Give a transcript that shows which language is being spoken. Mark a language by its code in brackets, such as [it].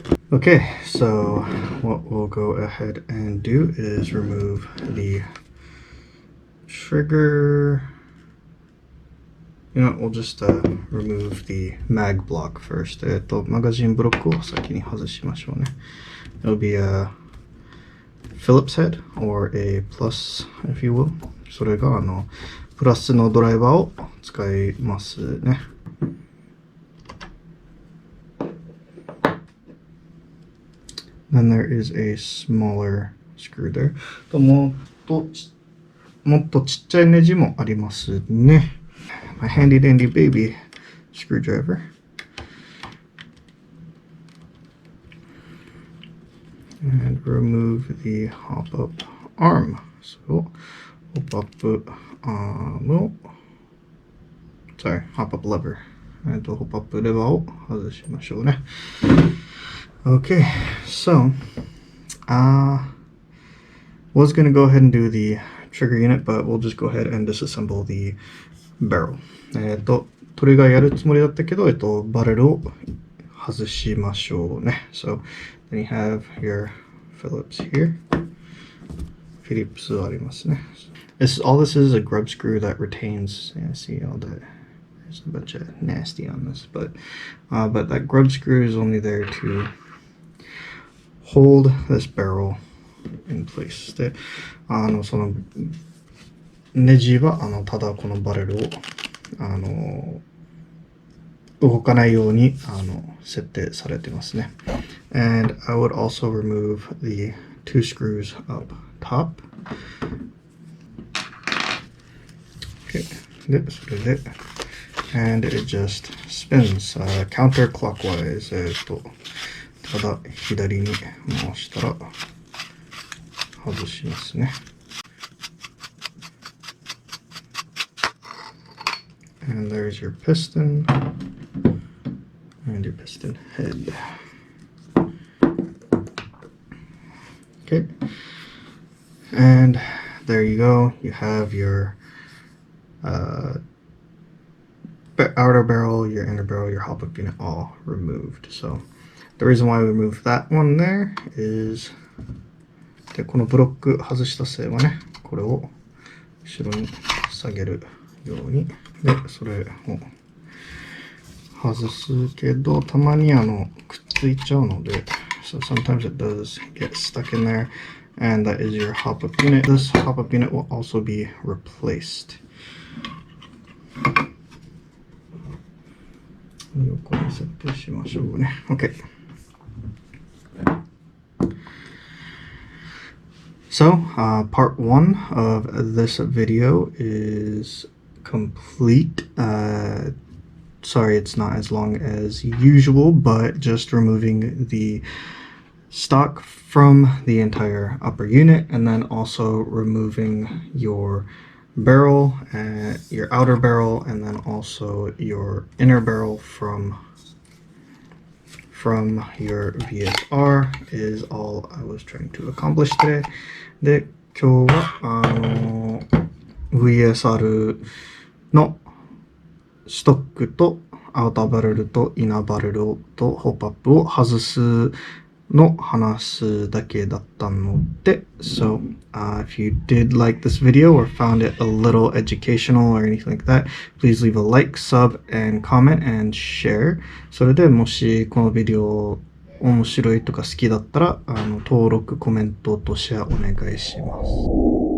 [en] Okay, so what we'll go ahead and do is remove the trigger.You know, we'll just remove the mag block first. [ja] マガジンブロックを先に外しましょうね。 [en] It'll be a Phillips head or a plus, if you will. [ja] それがプラスのドライバーを使いますね。 [en] Then there is a smaller screw there. [ja] もっとちっちゃいネジもありますね。 [en] My handy dandy baby screwdriver. And remove the hop up arm. So, hop up hop up lever. [ja] hop up レバーを外しましょうね。 [en] Okay, so, was gonna go ahead and do the trigger unit, but we'll just go ahead and disassemble the barrel. [ja] トリガーやるつもりだったけど、バレルを外しましょうね。 [en] So, then you have your Phillips here. [ja] フィリップスありますね。 [en] All this is a grub screw that retains, see all that, there's a bunch of nasty on this, but that grub screw is only there to hold this barrel in place. [ja] で、そのネジはただこのバレルを動かないように設定されてますね。 [en] And I would also remove the two screws up top. Okay. [ja] で、それで、 [en] and it just spins counterclockwise. [ja] ただ左に回したら外しますね。 [en] And there's your piston and your piston head. Okay. And there you go. You have your outer barrel, your inner barrel, your hop-up unit all removed. So the reason why we removed that one there is [ja] でこのブロック外したせいはね、これを後ろに下げるようにでそれを外すけどたまにくっついちゃうので [en] so sometimes it does get stuck in there and that is your hop-up unit. This hop-up unit will also be replaced. [ja] 横に設定しましょうね。 [en] Okay. So, part 1 of this video is complete. Sorry, it's not as long as usual, but just removing the stock from the entire upper unit and then also removing your barrel, your outer barrel, and then also your inner barrel from your VSR is all I was trying to accomplish today. [ja] で、今日はVSR のストックとアウターバレルとイナーバレルとホップアップを外すの話すだけだったので [en] So, if you did like this video or found it a little educational or anything like that, please leave a like, sub, and comment and share. [ja] それでもしこのビデオ面白いとか好きだったら登録、コメントとシェアお願いします。